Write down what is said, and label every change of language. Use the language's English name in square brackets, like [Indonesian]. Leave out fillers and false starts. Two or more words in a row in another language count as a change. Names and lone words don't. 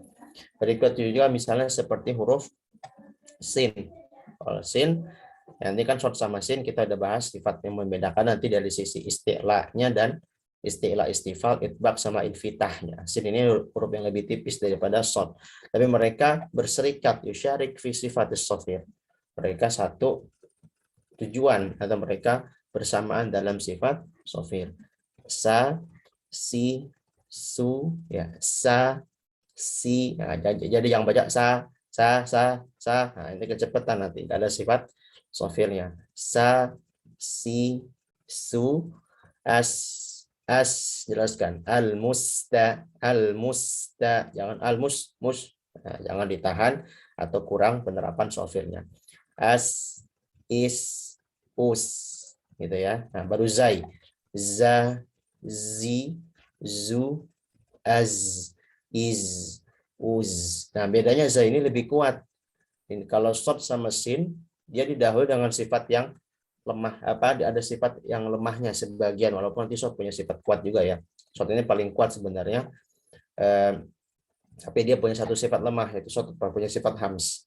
[Indonesian] Berikut juga misalnya seperti huruf sin. Kalau sin, nanti kan short sama sin kita udah bahas sifat yang membedakan nanti dari sisi isti'la'nya dan isti'la, istifal, itbaq sama infitahnya. Sin ini huruf yang lebih tipis daripada short. Tapi mereka berserikat [Arabic] يشارك في صفة الصفير. [Indonesian] Mereka satu tujuan atau mereka bersamaan dalam sifat shafir. Sa, si, su, ya, sa, si. Nah, jadi yang baca sa. Nah, ini kecepatan nanti. Ada sifat shafirnya. Sa, si, su, as, jelaskan. Al-musta. Jangan mus. Nah, jangan ditahan atau kurang penerapan shafirnya. As, is, us. Gitu ya. Nah, baru zai. Za, zi, zu, az, iz, uz. Nah, bedanya za ini lebih kuat. Kalau shad sama sin dia didahului dengan sifat yang lemah, ada sifat yang lemahnya sebagian, walaupun nanti shot punya sifat kuat juga ya. Shot ini paling kuat sebenarnya, tapi dia punya satu sifat lemah, yaitu shot punya sifat hams.